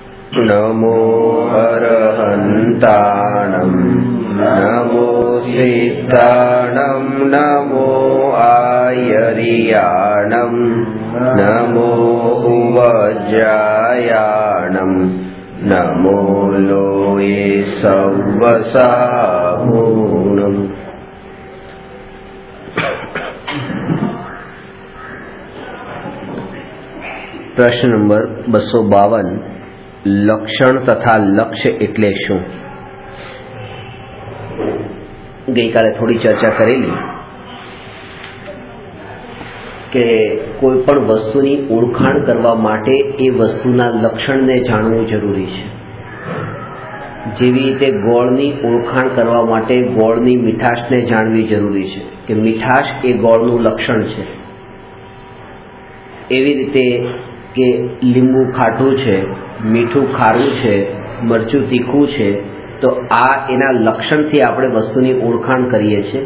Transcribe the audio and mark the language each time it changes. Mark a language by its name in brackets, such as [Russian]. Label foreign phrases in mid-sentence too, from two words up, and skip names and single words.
[Prakrit languages] नमो अरहन्ताणं नमो सिद्धाणं नमो आयर्याणं नमो उवज्रायाणं नमो लोये सव्वसाहूणम्। [Gujarati] પ્રશ્ન નંબર 252 લક્ષણ તથા લક્ષ્ય એટલે શું? ગઈ કાલે થોડી ચર્ચા કરેલી કે કોઈપણ વસ્તુની ઓળખાણ કરવા માટે એ વસ્તુના લક્ષણને જાણવું જરૂરી છે। જેવી રીતે ગોળની ઓળખાણ કરવા માટે ગોળની મીઠાશને જાણવી જરૂરી છે કે મીઠાશ એ ગોળનું લક્ષણ છે। એવી રીતે કે લીંબુ ખાટું છે, મીઠું ખારું છે, મરચું તીખું છે, તો આ એના લક્ષણથી આપણે વસ્તુની ઓળખાણ કરીએ છીએ।